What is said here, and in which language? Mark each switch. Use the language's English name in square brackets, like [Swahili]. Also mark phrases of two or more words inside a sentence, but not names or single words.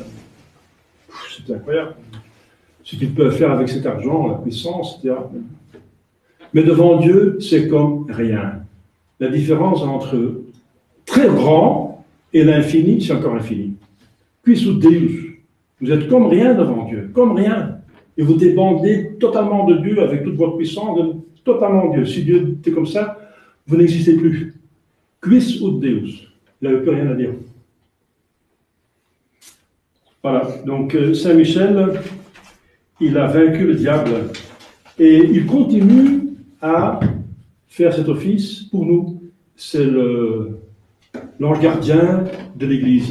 [French] C'est incroyable. Ce qu'ils peuvent faire avec cet argent, la puissance, etc. Mais devant Dieu, c'est comme rien. La différence entre très grand et l'infini, c'est encore infini. [Latin] Quis ut Deus. [French] Vous êtes comme rien devant Dieu, comme rien. Et vous dépendez totalement de Dieu avec toute votre puissance, totalement de Dieu. Si Dieu était comme ça, vous n'existez plus. [Latin] Quis ut Deus. [French] Il n'avait plus rien à dire. Voilà, donc Saint Michel, il a vaincu le diable et il continue à faire cet office pour nous. C'est l'ange gardien de l'Église.